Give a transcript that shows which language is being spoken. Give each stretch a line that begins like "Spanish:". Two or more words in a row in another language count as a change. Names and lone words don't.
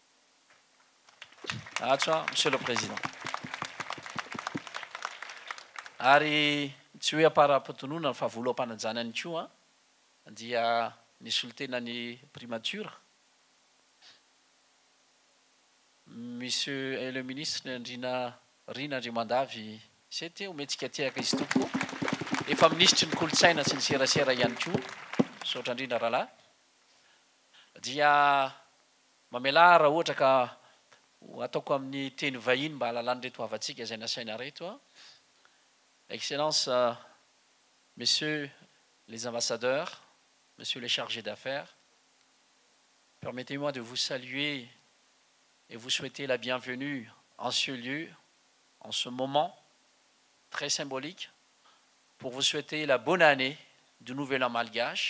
Malagasy: Atsoa
French: Monsieur le Président.
Malagasy: Ary tsy hoe apara-pitonona fa voloham-panajana koa dia ny solotenany primature
French: Monsieur le ministre
Malagasy: Rina Andrimandavy sy teo metsika tiaka izy tompoko. Efa ministry ny kolotsaina sy ny serasera ihany koa saotra indrindra rahalahy dia mamela raha ohatra ka ataoko amin'ny teny vahiny mba halalany reto havantsika izay nasaina reto.
French: Excellence, messieurs les ambassadeurs, messieurs les chargés d'affaires, permettez-moi de vous saluer et vous souhaiter la bienvenue en ce lieu, en ce moment très symbolique, pour vous souhaiter la bonne année du Nouvel An malgache.